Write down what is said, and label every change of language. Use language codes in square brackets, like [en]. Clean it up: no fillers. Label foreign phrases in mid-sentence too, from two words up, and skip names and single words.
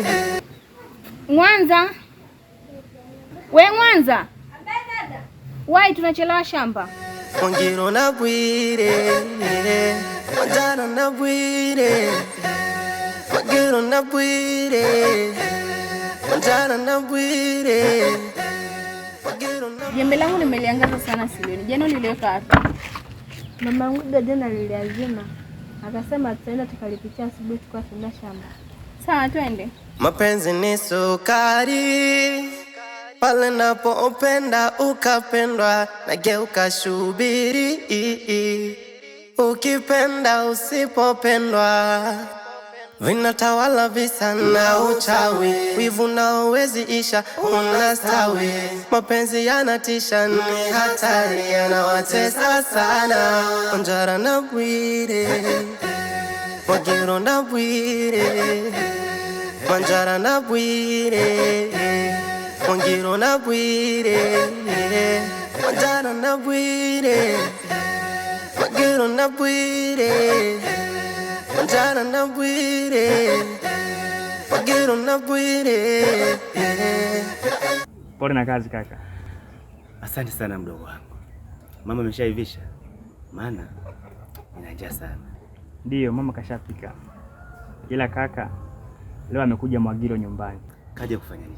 [sw] Mwanza, we Mwanza, wai tunachelewa shamba. Wagiro na bwire, njara na bwire, wagiro na bwire, njara na bwire. Jembe langu nimeliangaza sana shuleni. Jana niliweka wapi? Mama yangu jana liliazima. Akasema tutaenda tukalipitia asubuhi tukao tuenda shamba. Sawa, twende. Mapenzi ni sukari, pale napopenda ukapendwa, nageuka shubiri. Ukipenda usipopendwa, vinatawala visa na uchawi. Wivu na uwezi isha, unastawi. Mapenzi yanatisha, ni hatari, yanawatesa sana. Njara na bwire, wagiro na bwire. Njara na bwire, wagiro na bwire. Njara na bwire, wagiro na bwire. Njara na bwire, wagiro na bwire. Pole na kazi kaka. Asante sana mdogo wangu. Mama ameshaivisha? Maana nina njaa sana. Ndiyo, mama kashapika. Ila kaka, leo amekuja Mwagiro nyumbani. Kaja kufanya nini?